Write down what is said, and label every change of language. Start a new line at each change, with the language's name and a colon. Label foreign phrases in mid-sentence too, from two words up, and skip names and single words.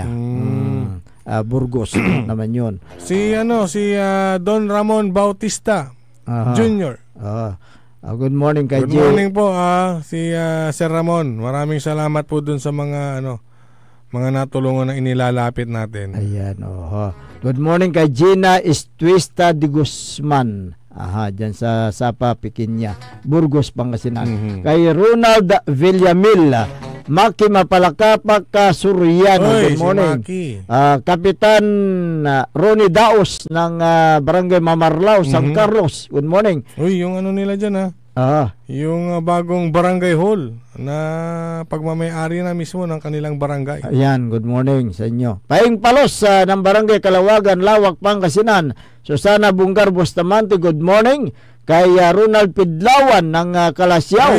Filipino: Burgos naman yun. Si Don Ramon Bautista Jr.
English: Good morning kay Good morning
Filipino: po si Sir Ramon. Maraming salamat po dun sa mga mga natulungan na inilalapit natin. Ayan,
English: Good morning kay Gina Estuista de Guzman.
Filipino: Diyan sa Sapa Pequeña, Burgos, Pangasinan. Kay Ronald Villamil, Maki Mapalakapak Suriano.
English: Good morning.
Filipino: Si Kapitan Ronnie Daos ng Barangay Mamarlao, San Carlos.
English: Good morning.
Filipino: Yung nila dyan yung bagong barangay hall na pagmamayari na mismo ng kanilang barangay. Ayan,
English: good morning
Filipino: sa inyo. Paing Palos ng Barangay Kalawagan, Lawak, Pangasinan. Susana Bungar Bustamante,
English: good morning.
Filipino: Kay Ronald Pidlawan ng Kalasyaw.